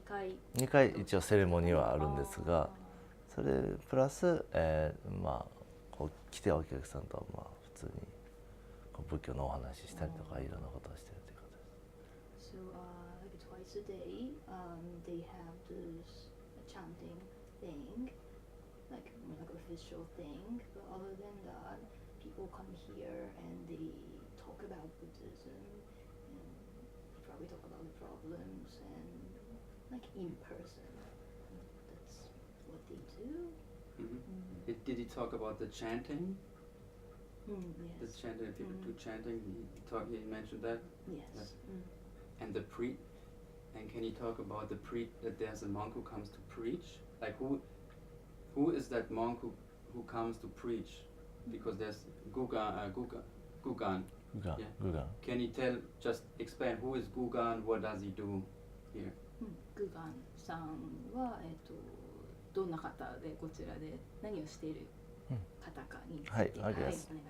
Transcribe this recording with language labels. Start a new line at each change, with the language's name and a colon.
Japanese: 2回一応セレモニーはあるんですが、それプラス、来てお客さんと普通に仏教のお話ししたりとかいろんなことをしているということです。
English: So like twice a day, they have this chanting thing, like official thing. But other than that, people come here and they talk about Buddhism, and they probably talk about the problems and like in person. That's what they do. Did he talk about the chanting? Yes. The chanting, if people do chanting, he mentioned that. Yes. And and can you talk about that there's a monk who comes to preach? Like who is that monk who comes to preach? Because there's Gugan. Gugan. Can you just explain who is Gugan? What does he do here?
Japanese: Gugan さんはどんな方でこちらで何をしている方かについて、お願いします。